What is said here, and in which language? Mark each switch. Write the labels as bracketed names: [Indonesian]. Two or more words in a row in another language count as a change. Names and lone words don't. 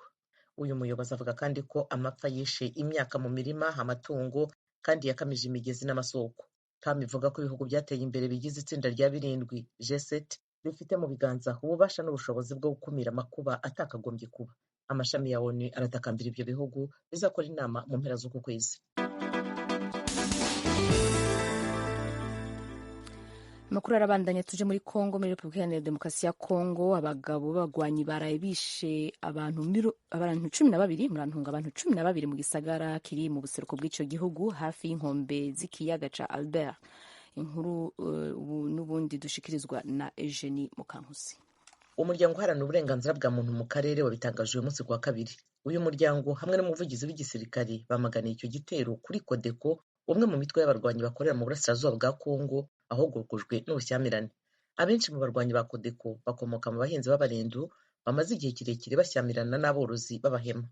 [Kinyarwanda] Uyu muyobozi avuga kandi ko amapfa yishe imyaka mu mirima, amatungo kandi yakamije imigezi n'amasoko. PAM ivuga ko ibihugu byateye imbere bigize itsinda rya 7 G7 bifite mu biganza ububasha n'ubushobozi bwo gukumira amakuba atakagombye kuba. Amashami ya ONU aratakambira ibyo bihugu bizakora inama mu mpera z'uku kwezi. [Rundi] Amakuru arabandanya. Tuje muri Kongo, muri Repubulika Iharanira Demokarasi ya Kongo, abagabo b'abagwanyi baraye bishe abantu 12 mu gisagara kiri mu buseruko bw'ico gihugu hafi y'inkombe z'ikiyaga ca Albert. Inkuru n'ubundi dushikirizwa na Eugenie Mukankusi. [Kinyarwanda] Umuryango uharanira uburenganzira bwa muntu mu karere wabitangaje uyu munsi kuwa kabiri. Uyu muryango hamwe n'umuvugizi w'igisirikari bamaganiye icyo gitero kuri Codeco, umwe mu mitwe y'abarwanyi bakorera mu burasirazuba bwa Kongo ahogokojwe n'ubushyamirane. Abenshi mu barwanyi ba Codeco bakomoka mu bahinzi b'abarendu bamaze igihe kirekire bashyamirana n'aborozi b'abahema.